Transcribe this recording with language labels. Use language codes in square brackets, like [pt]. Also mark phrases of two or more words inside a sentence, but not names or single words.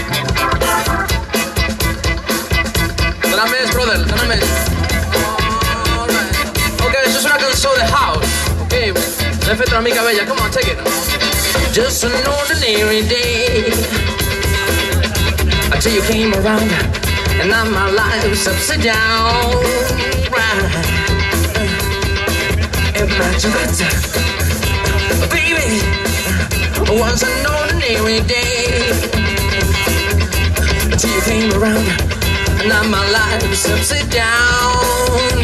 [ca] Dóna més, brother, dóna més. Ok, això és una cançó de house. Ok, l'hem fet una mica vella. [en] Come on, take it. Just an ordinary day until you came around and now my life's upside down. Right. Imagine that, baby, was an ordinary day until you came around and now my life's upside down.